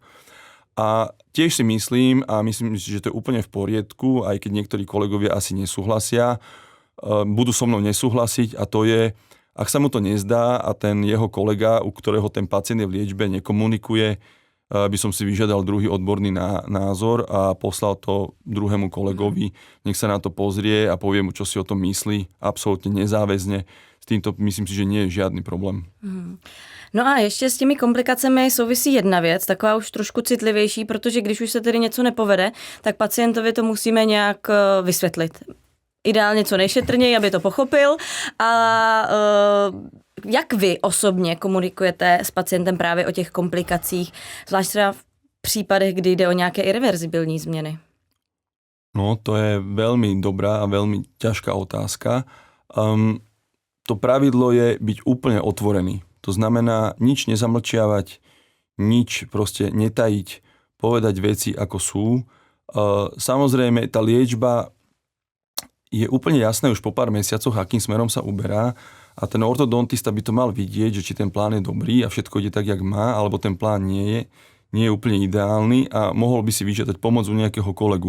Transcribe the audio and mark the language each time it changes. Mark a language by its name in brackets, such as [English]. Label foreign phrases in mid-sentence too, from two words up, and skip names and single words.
[Slovak] A tiež si myslím, že to je úplne v poriadku, aj keď niektorí kolegovia asi nesúhlasia, budú so mnou nesúhlasiť a to je, ak sa mu to nezdá a ten jeho kolega, u ktorého ten pacient je v liečbe, nekomunikuje, by som si vyžiadal druhý odborný názor a poslal to druhému kolegovi, nech sa na to pozrie a povie mu, čo si o tom myslí, absolútne nezáväzne. S týmto myslím si, že nie je žiadny problém. [Czech] No a ještě s těmi komplikacemi souvisí jedna věc, taková už trošku citlivější, protože když už se tedy něco nepovede, tak pacientovi to musíme nějak vysvětlit. Ideálně co nejšetrněji, aby to pochopil. A jak vy osobně komunikujete s pacientem právě o těch komplikacích, zvlášť třeba v případech, kdy jde o nějaké irreverzibilní změny? [Slovak] No, to je veľmi dobrá a veľmi ťažká otázka. To pravidlo je byť úplne otvorený. To znamená nič nezamlčiavať, nič proste netajiť, povedať veci ako sú. Samozrejme, tá liečba je úplne jasné už po pár mesiacoch, akým smerom sa uberá a ten ortodontista by to mal vidieť, že či ten plán je dobrý a všetko ide tak, jak má, alebo ten plán nie je úplne ideálny a mohol by si vyžiadať pomoc u nejakého kolegu.